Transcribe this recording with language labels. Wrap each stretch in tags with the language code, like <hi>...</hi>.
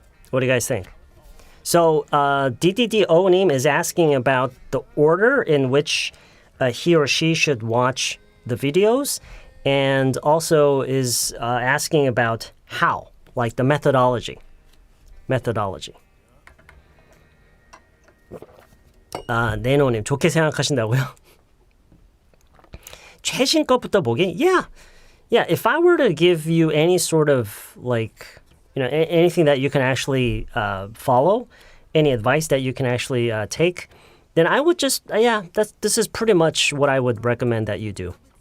<en>What do you guys think? So DDDO님 is asking about the order in which he or she should watch the videos, and also is asking about how, like the methodology.</en> <ko>네노님, 좋게 생각하신다고요? 최신 것부터 보기? Yeah.</ko> <en>If I were to give you any sort of like, you know, anything that you can actually follow, any advice that you can actually take, then I would just, this is pretty much what I would recommend that you do.</en>